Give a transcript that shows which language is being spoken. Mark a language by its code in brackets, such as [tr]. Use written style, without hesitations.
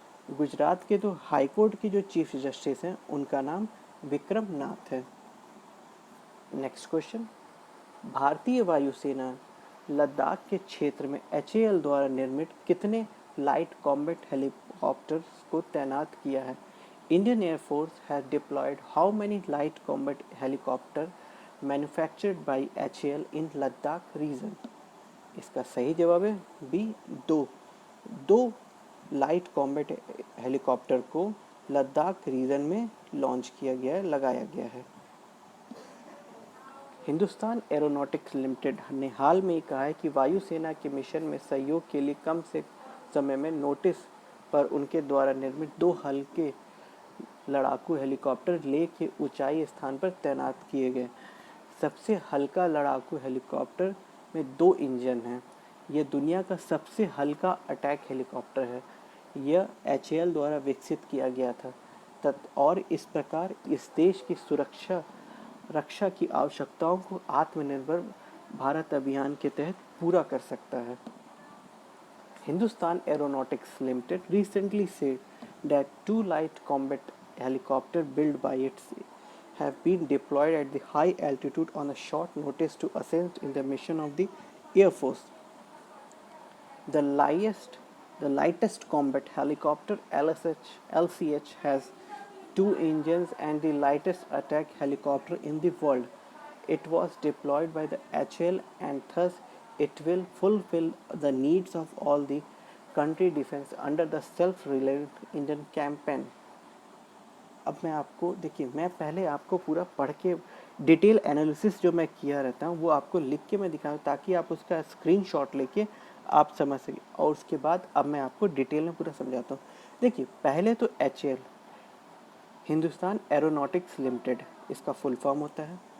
[hi] गुजरात के जो high court के जो चीफ जस्टिस हैं उनका नाम विक्रम नाथ है। नेक्स्ट क्वेश्चन, भारतीय वायुसेना लद्दाख के क्षेत्र में HAL द्वारा निर्मित कितने लाइट कॉम्बैट हेलीकॉप्टर्स को तैनात किया है? [en] Indian Air Force has deployed how many light combat helicopter manufactured by HAL in Ladakh region? [hi] इसका सही जवाब है बी, 2 लाइट कॉम्बैट हेलीकॉप्टर को लद्दाख रीजन में लॉन्च किया गया है, लगाया गया है। हिंदुस्तान एरोनॉटिक्स लिमिटेड ने हाल में कहा है कि वायुसेना के मिशन में सहयोग के लिए कम से समय में नोटिस पर उनके द्वारा निर्मित 2 हल्के लड़ाकू हेलीकॉप्टर लेह के ऊंचाई स्थान पर तैनात किए गए। सबसे हल्का लड़ाकू हेलीकॉप्टर में 2 इंजन हैं। यह दुनिया का सबसे हल्का अटैक हेलीकॉप्टर है। यह HAL द्वारा विकसित किया गया था और इस प्रकार इस देश की रक्षा की आवश्यकताओं को आत्मनिर्भर भारत अभियान के तहत पूरा कर सकता है। [en] Hindustan Aeronautics Limited recently said that 2 light combat helicopters built by it have been deployed at the high altitude on a short notice to assist in the mission of the Air Force. The lightest combat helicopter LCH has 2 engines and the lightest attack helicopter in the world. It was deployed by the HAL and thus it will fulfill the needs of all the country defense under the self-reliant Indian campaign. [hi] अब मैं आपको देखिए, मैं पहले आपको पूरा पढ़ के डिटेल एनालिसिस जो मैं किया रहता हूँ वो आपको लिख के मैं दिखाऊँ ताकि आप उसका स्क्रीनशॉट लेके आप समझ सकें, और उसके बाद अब मैं आपको डिटेल में पूरा समझाता हूँ। देखिए, पहले तो HAL हिंदुस्तान एरोनॉटिक्स लिमिटेड इसका फुल फॉर्म होता है।